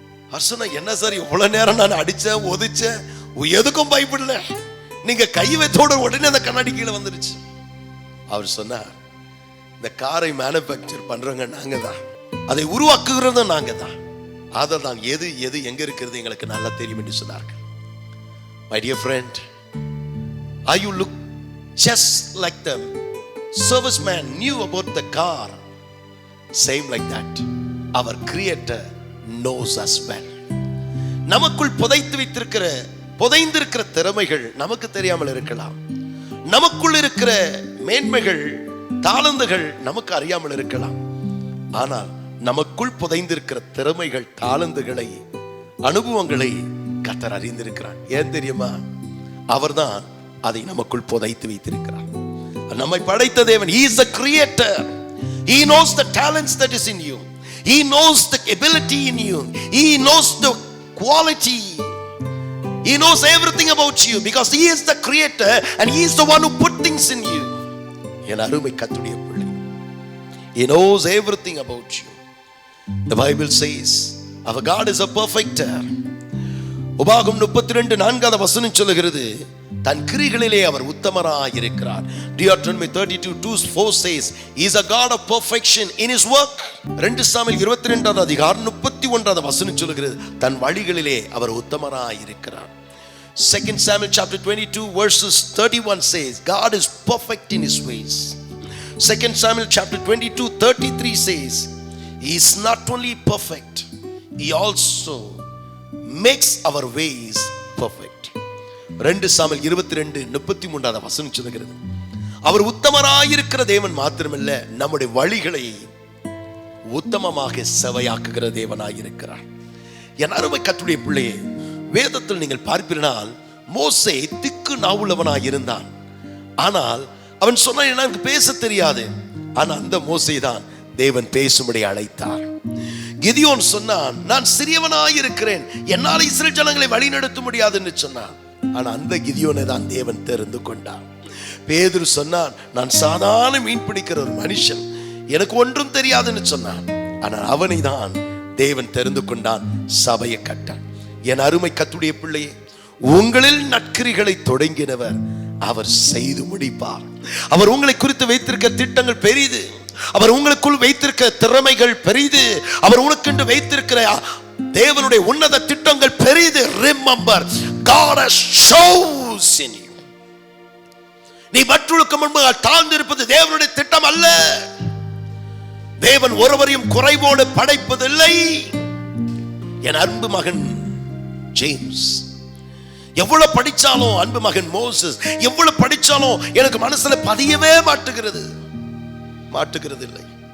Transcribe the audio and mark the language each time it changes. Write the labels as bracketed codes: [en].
[ta] அவர் சொன்ன, என்ன சார் இவ்வளவு நேரம் நான் அடிச்சேன் ஒதிச்சேன், எதுக்கும் பயப்படல, நீங்க கை வைத்தோட உடனே அந்த கண்ணாடி கீழே வந்துருச்சு. அவர் சொன்னார், இந்த காரை மேனுஃபேக்சர் பண்றவங்க நாங்க தான், அதை உருவாக்குகிறதும் நாங்க தான், அதான் எது எது எங்க இருக்கிறது எங்களுக்கு நல்லா தெரியும் என்று சொன்னார்கள். [en] My dear friend, are you look just like the serviceman knew about the car? Same like that, our Creator knows us well. [ta] நமக்குள் புதைந்திருக்கிற திறமைகள் நமக்கு தெரியாமல் இருக்கலாம். நமக்குள் இருக்கிற மேன்மைகள் தாளந்துகள் நமக்கு அறியாமல் இருக்கலாம். ஆனால் நமக்குள் புதைந்திருக்கிற திறமைகள் தாளந்துகளை அனுபவங்களை கர்த்தர் அறிந்திருக்கிறார். ஏன் தெரியுமா? அவர்தான் அதை நமக்குள் புதைத்து வைத்திருக்கிறார். நம்மை படைத்த தேவன், [en] He is the Creator. He knows the talents that is in you. He knows the ability in you. He knows the quality. He knows everything about you because He is the Creator and He is the one who put things in you. [ta] என் அருமை கர்த்தருடைய பிள்ளை, [en] He knows everything about you. The Bible says our God is a perfecter. [ta] உபாகம் 32:4 வசனம் சொல்லுகிறது, தன் கிரிகளிலே அவர் உத்தமராய் இருக்கிறார். [en] Deuteronomy 32:4 says He is a God of perfection in His work. [ta] 2 Samuel 22 அதிகாரம் 31 வசனம் சொல்லுகிறது, தன் வழிகளிலே அவர் உத்தமராய் இருக்கிறார். [en] 2 Samuel chapter 22 verses 31 says God is perfect in His ways. 2 Samuel chapter 22:33 says He is not only perfect, He also makes our ways perfect. [ta] 2 Samuel 22:33 வசனம் சொல்லுகிறது, அவர் உத்தமராயிருக்கிற தேவன் மாத்திரமல்ல, நம்முடைய வழிகளை உத்தமமாக செவையாக்குகிற தேவனாயிருக்கிறார். என் அருமை கர்த்தருடைய பிள்ளையே, வேதத்தில் நீங்கள் பார்ப்பீர்கள், மோசே திக்கு நாவுள்ளவனாய் இருந்தான். ஆனால் அவன் சொன்னான், எனக்கு பேச தெரியாது. ஆனா அந்த மோசே தான் தேவன் பேசும்படி அழைத்தார். கிதியோன் சொன்னான், நான் சிறியவனாய் இருக்கிறேன், என்னால் இஸ்ரவேல் ஜனங்களை வழி நடத்த முடியாது என்று சொன்னான். ஆனா அந்த கிதியோனை தான் தேவன் தெரிந்து கொண்டார். பேதுரு சொன்னான், நான் சாதாரண மீன் பிடிக்கிற ஒரு மனுஷன், எனக்கு ஒன்றும் தெரியாதுன்னு சொன்னான். ஆனால் அவனை தான் தேவன் தெரிந்து கொண்டான், சபையை கட்டான். என் அருமை கர்த்தருடைய பிள்ளையே, உங்களில் நற்கிரிகளை தொடங்கினவர் அவர் செய்து முடிப்பார். அவர் உங்களை குறித்து வைத்திருக்க திட்டங்கள் பெரிது. அவர் உங்களுக்குள் வைத்திருக்க திறமைகள் பெரிது. அவர் உனக்கென்று வைத்திருக்கிற தேவனுடைய உன்னத திட்டங்கள் பெரிது. [en] Remember, God has chosen you. [ta] நீ மற்றவர்களுக்கு முன்பாக தாழ்ந்திருப்பது தேவனுடைய திட்டம் அல்ல. தேவன் ஒருவரையும் குறைவோடு படைப்பதில்லை. என் அன்பு மகன் ஜேம்ஸ், எவ்வளவு படிச்சாலும், அன்பு மகன் மோசஸ் எவ்வளவு படிச்சாலும் எனக்கு மனசுல பதியவே மாட்டுகிறது இல்லை.